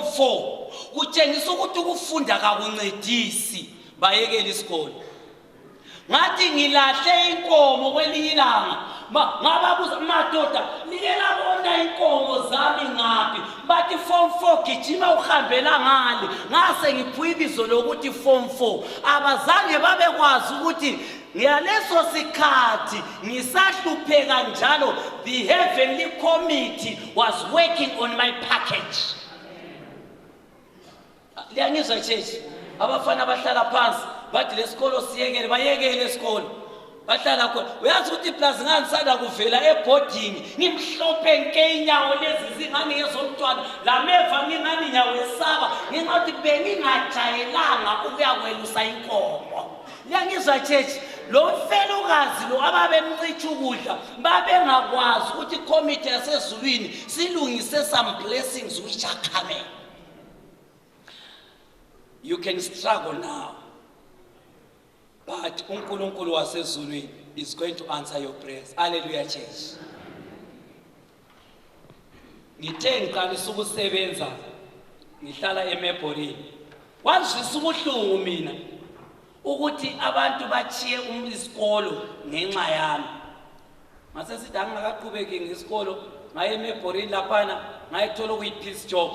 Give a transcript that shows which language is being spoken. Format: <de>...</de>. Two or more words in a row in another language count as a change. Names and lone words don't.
<nd>4 kutshengisa ukuthi ukufunda kakuncedisi bayekela isikole ngathi ngilahle inkomo kwelinye ilanga ngababuza madoda nikela bona inkomo zami ngaphi bathi form 4 gijima uhambela ngale ngase ngiphuye ibizo lokuthi form 4 abazange babekwazi ukuthi ngiyaleso sikhathi ngisahlupheka njalo</nd> <en>the heavenly committee was working on my package.</en> <nd>Liyangizwa church abafana bahlala phansi bathi lesikolo siyekele bayekele lesikolo bahlala khona uyazi ukuthi plus nganisanda kuvela eboarding ngimhlophe nke inyawo lezi zingani ngezomntwana lameva ngingani inyawo esaba ngingathi bengingajayelanga ukuyakwelusa inkomo. Liyangizwa church lo mfelokazi lo ababemncicha ukudla babengakwazi ukuthi committee yasezulwini silungise</nd> <en>some blessings which are coming. You can struggle now, but</en> <nd>uNkulunkulu wasezulwini</nd> <en>is going to answer your prayers. Hallelujah church.</en> <nd>Ngithe ngiqalisa ukusebenza ngihlala eMeborini wazisa ubuhlungu mina ukuthi abantu bachiye isikolo ngenxa yami mase sithi angakaqhubeki ngesikolo ngaye eMeborini laphana ngayithola ukuyipeace job.</nd>